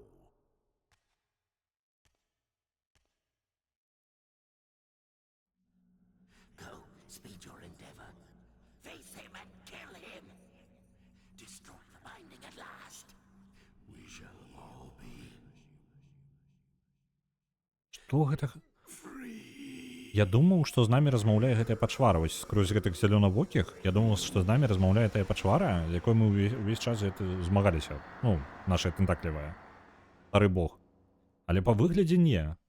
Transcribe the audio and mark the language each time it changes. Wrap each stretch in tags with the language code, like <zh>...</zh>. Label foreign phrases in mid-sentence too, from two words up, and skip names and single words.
<en>Go, speed your endeavor. Face him and kill him. Destroy the binding at last. We shall all be</en> <be>Што гэта? Я думаў, што з намі размаўляе гэтая пачвара. Вось скрозь гэтых зелёнавокіх. Я думаў, што з намі размаўляе тая пачвара, з якой мы ўвесь час змагаліся. Ну, наша тэнтаклівая. Стары бог. Але па выглядзе не.</be>